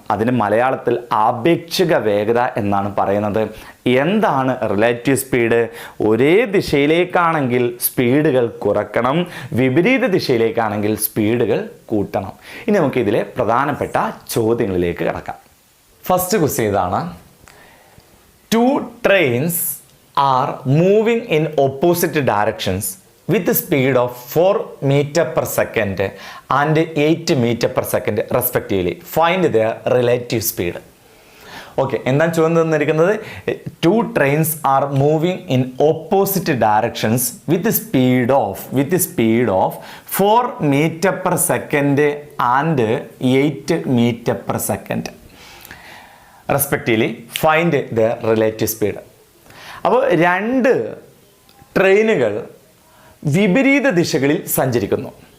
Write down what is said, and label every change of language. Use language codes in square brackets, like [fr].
[ml] അതിന് മലയാളത്തിൽ ആപേക്ഷിക വേഗത എന്നാണ് പറയുന്നത്. എന്താണ് റിലേറ്റീവ് സ്പീഡ്? ഒരേ ദിശയിലേക്കാണെങ്കിൽ സ്പീഡുകൾ കുറക്കണം, വിപരീത ദിശയിലേക്കാണെങ്കിൽ സ്പീഡുകൾ കൂട്ടണം. ഇനി നമുക്ക് ഇതിലെ പ്രധാനപ്പെട്ട ചോദ്യങ്ങളിലേക്ക് കടക്കാം. ഫസ്റ്റ് ക്വസ്റ്റ്യൻ ഇതാണ്. [en] 2 trains are moving in opposite directions with the speed of 4 meter per second and 8 meter per second respectively. Find their relative speed. [ml] Okay, എന്താണ് ചോദ്യം തന്നിരിക്കുന്നത്? [en] 2 trains are moving in opposite directions with the speed of 4 meter per second and 8 meter per second respectively. Find their relative speed. [ml] അപ്പോൾ 2 ട്രെയിനുകൾ വിപരീത ദിശകളിൽ സഞ്ചരിക്കുന്നു.